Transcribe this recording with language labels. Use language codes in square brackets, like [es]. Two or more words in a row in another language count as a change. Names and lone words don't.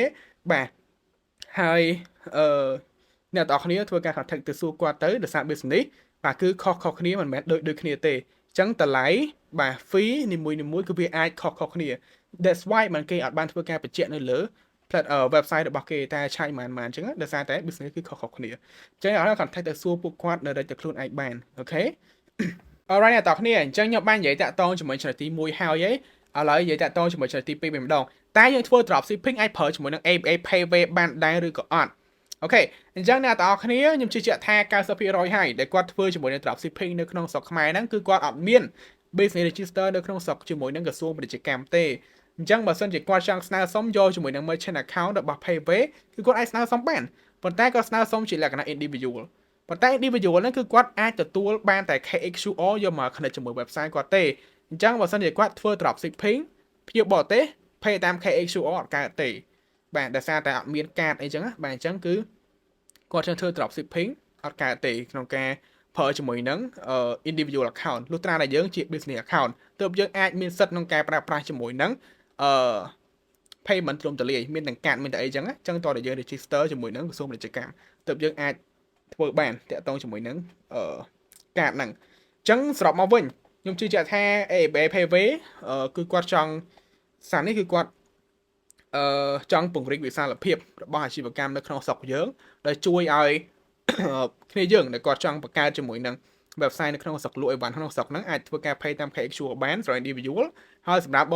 [km] បាទហើយអ្នកទាំងអស់គ្នាធ្វើការ contact ទៅសួរគាត់ទៅដោយសារ business បាទគឺខុសគ្នាមិនមែនដូចគ្នាទេអញ្ចឹងតម្លៃបាទ fee នីមួយគឺវាអាចខុសគ្នា [en] that's why [km] មិនគេអត់បានធ្វើការបញ្ជាក់នៅលើ website របស់គេតែឆាយមិនអញ្ចឹងដោយសារតែ business គឺខុសគ្នាអញ្ចឹងឲ្យ contact ទៅសួរពួក គាត់នៅទៅខ្លួនឯងបានអូខេ alright អ្នកទាំងអស់គ្នាអញ្ចឹងខ្ញុំបាននិយាយតាក់ទងជាមួយចំណុចទី1ហើយឥឡូវនិយាយតាក់ទងជាមួយចំណុចទី2ម្ដងតែយើងធ្វើ [en] drop shipping [km] អាចប្រើជាមួយនឹង ABA Payway បានដែរឬក៏អត់ អូខេអញ្ចឹងអ្នកទាំងអស់គ្នាខ្ញុំជឿជាក់ថា 90% ហើយដែលគាត់ធ្វើជាមួយនឹង [en] drop shipping [km] នៅក្នុងស្រុកខ្មែរហ្នឹងគឺគាត់អត់មាន [en] business register [km] នៅក្នុងស្រុកជាមួយនឹងក្រសួងពាណិជ្ជកម្ម ទេអញ្ចឹងបើសិនជាគាត់ចង់ស្នើសុំយកជាមួយនឹង [en] merchant account [km] របស់ Payway គឺគាត់អាចស្នើសុំបានប៉ុន្តែគាត់ស្នើសុំជាលក្ខណៈ individual ប៉ុន្តែ individual ហ្នឹងគឺគាត់អាចទទួលបានតែ KHQR យកមក connect ជាមួយ website គាត់ទេអញ្ចឹងបើសិនជាគាត់ធ្វើ [en] drop shipping [km] ភ្ញៀវបរទេស pay តាម KHQR អត់កើតទេបាទដោយសារតែអត់មានកាតអីចឹងណាបាទអញ្ចឹងគឺគាត់ចង់ធ្វើ [en] drop shipping [km] អត់កើតទេក្នុងការប្រើជាមួយនឹង [en] individual account [km] លុះត្រាតែយើងជា [en] business account [km] ទើបយើងអាចមានសិទ្ធិក្នុងការប្រើប្រាស់ជាមួយនឹង payment ត្រឹមតលាយមានទាំងកាតមានតែអីចឹងណាអញ្ចឹងតើយើង register ជាមួយនឹងក្រសួងពាណិជ្ជកម្មទើបយើងអាចធ្វើបានតាក់ទងជាមួយនឹងកាតហ្នឹងអញ្ចឹងសរុបមកវិញខ្ញុំជឿជាក់ថា ABA Payway គឺគាត់ចង់សារនេះគឺគាត់ចង់ពង្រីកវិសាលភាពរបស់អាជីវកម្មនៅក្នុងស្រុកយើងដែលជួយឲ្យគ្នាយើងដែលគាត់ចង់បង្កើតជាមួយនឹង website នៅក្នុងស្រុកលក់អីវ៉ាន់ក្នុងស្រុកហ្នឹងអាចធ្វើការ pay តាម KHQR បានសម្រាប់ individual ហើយសម្រាប់